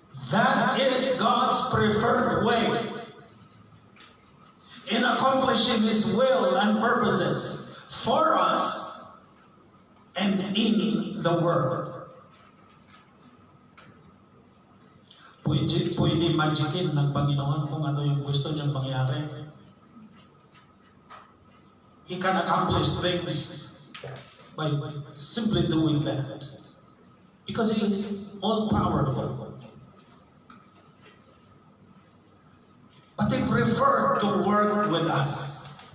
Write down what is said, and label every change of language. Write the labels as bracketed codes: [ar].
[en] That is God's preferred way in accomplishing His will and purposes for us and in the world. [tl] Pwede magicin ng Panginoon kung ano yung gusto niyang mangyari. [en] He can accomplish things by simply doing that. Because He is all-powerful. But He preferred to work with us.